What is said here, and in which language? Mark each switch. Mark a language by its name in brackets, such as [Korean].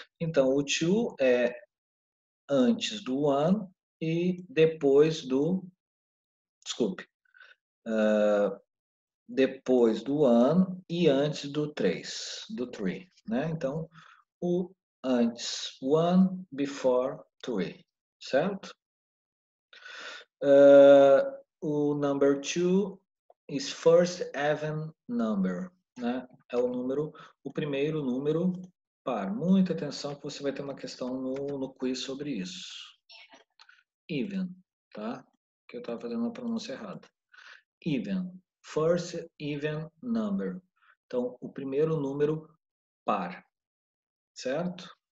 [Portuguese] Então, o 2 é antes do 1 e depois do... Desculpe. Depois do ano e antes do 3, né? Então, o antes, [English] one before 3, [Portuguese] certo? [English] O number 2 is first even number, né? [Portuguese] É o primeiro número par. Muita atenção que você vai ter uma questão no quiz sobre isso. Even, tá? Que eu estava fazendo a pronúncia errada. Even. [English] First even number. [Portuguese] Então, o primeiro número par, certo?